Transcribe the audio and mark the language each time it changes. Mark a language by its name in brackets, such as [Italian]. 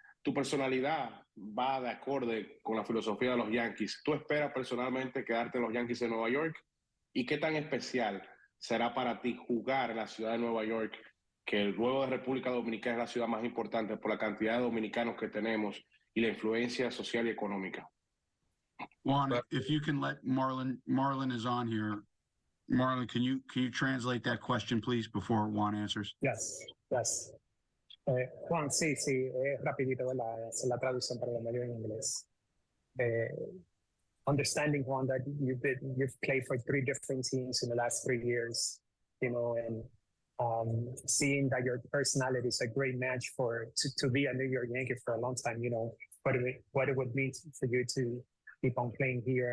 [Spanish] Tu personalidad va de acorde con la filosofía de los Yankees. ¿Tú esperas personalmente quedarte en los Yankees de Nueva York? ¿Y qué tan especial será para ti jugar en la ciudad de Nueva York, que luego de República Dominicana es la ciudad más importante por la cantidad de dominicanos que tenemos y la influencia social y económica? [English] Juan, if you can let Marlon is on here. Marlon, can you translate that question, please, before Juan answers? Yes. [Spanish] Juan, sí, rapidito, ¿verdad? Es la traducción para la mayor en inglés. [English] Understanding, Juan, that you've played for 3 different teams in the last 3 years, and seeing that your personality is a great match to be a New York Yankee for a long time, what it would mean for you to keep on playing here.